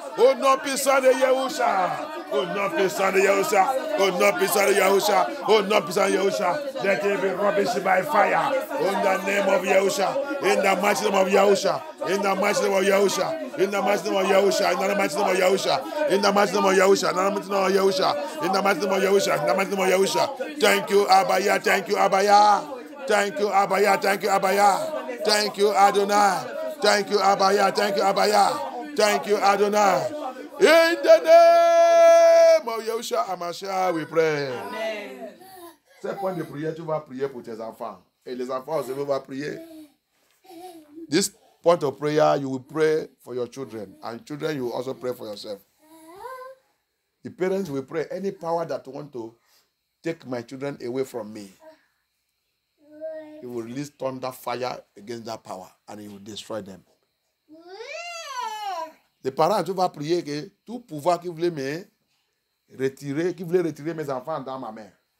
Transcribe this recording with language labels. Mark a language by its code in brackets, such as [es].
[fr] Au nom puissant de Yahusha. Au nom puissant de Yahusha. Au nom puissant de Yahusha. Au nom puissant de Yahusha. [en] Let it be rubbish by fire. In the name of Yahusha. In the mighty name of Yahusha. In the mighty name of Yahusha. In the mighty name of Yahusha. In the mighty name of Yahusha. In the mighty name of Yahusha. In the mighty name of Yahusha. In the mighty name of Yahusha. In the mighty name of Yahusha. Thank you, Abaya. Thank you, Abaya. Thank you, Abaya. Thank you, Abaya. Thank you, Adonai. Thank you, Abaya. Thank you, Abaya. Thank you, Adonai. In the name of Yeshua HaMashiach, we pray. Amen. [fr] C'est point de prière, tu vas prier pour tes enfants. Et les enfants aussi vont prier. [en] This point of prayer, you will pray for your children. And children, you will also pray for yourself. The parents will pray, any power that want to take my children away from me, he will release thunder fire against that power and he will destroy them. [fr] Les parents, tu vas prier que tout pouvoir qui voulait me retirer, qui voulait retirer mes enfants dans ma main.